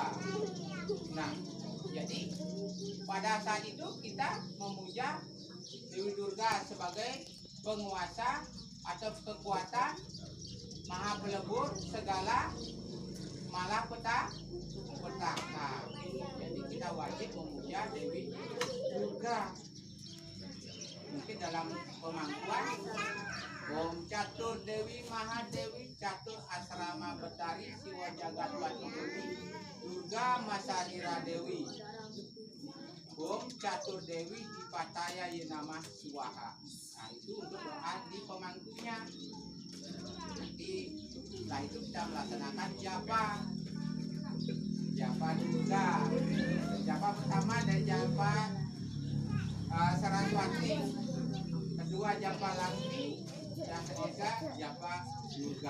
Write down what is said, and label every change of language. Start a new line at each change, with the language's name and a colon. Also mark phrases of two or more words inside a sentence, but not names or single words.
Indonesian: Nah, jadi pada saat itu kita memuja Dewi Durga sebagai penguasa atau kekuatan maha pelebur segala malapetaka. Jadi kita wajib memuja Dewi Durga. Mungkin dalam pemangkuan
Sanskrit: ॐ चतुर् देवी महादेवी चतुर् आश्रम भट्टारी शिव जगत्वती देवी दुर्गा मशरीर देवी. ॐ चतुर् देवी दीपतय येनमः स्वाहा.
Indonesian: Nah, itu untuk doa di pemangkunya. Nanti setelah itu kita melaksanakan japa Durga. Japa pertama dari japa Saraswati, kedua japa Laksmi, yang ketiga japa Durga.